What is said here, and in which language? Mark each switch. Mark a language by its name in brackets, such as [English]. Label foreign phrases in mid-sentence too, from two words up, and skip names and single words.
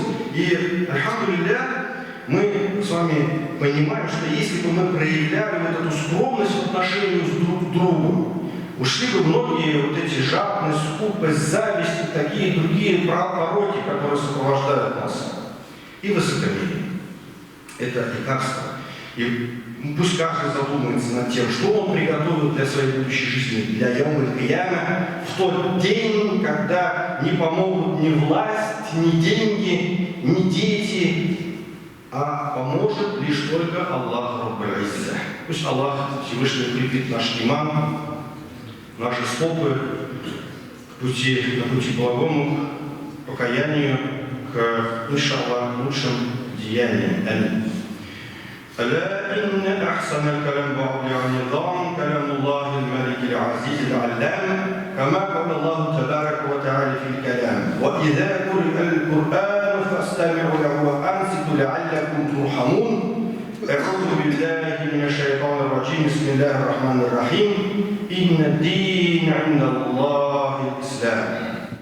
[Russian] И, альхамдулилля, мы с вами понимаем, что если бы мы проявляли вот эту скромность в отношении друг к другу, ушли бы многие вот эти жадность, скупость, зависть и такие другие пороки, которые сопровождают нас. И высокомерие. Это лекарство. И пусть каждый задумается над тем, что он приготовил для своей будущей жизни, для [Arabic] يوم القيامة, [Russian] в тот день, когда не помогут ни власть, ни деньги, ни дети, а поможет лишь только [Arabic] الله رب العزة. [Russian] Пусть Аллах Всевышний укрепит наш иман, наши стопы на пути благому, к покаянию, к, иншаллах, лучшим деяниям. Аминь. [Arabic] ألا إن أحسن الكلام بعد النظام كلام الله الملك العزيز العلام كما قال الله تبارك وتعالى في الكلام وإذا قرئ القرآن فاستمعوا له وأنصتوا لعلكم ترحمون أعوذ بالله من الشيطان الرجيم بسم الله الرحمن الرحيم إن الدين عند الله الإسلام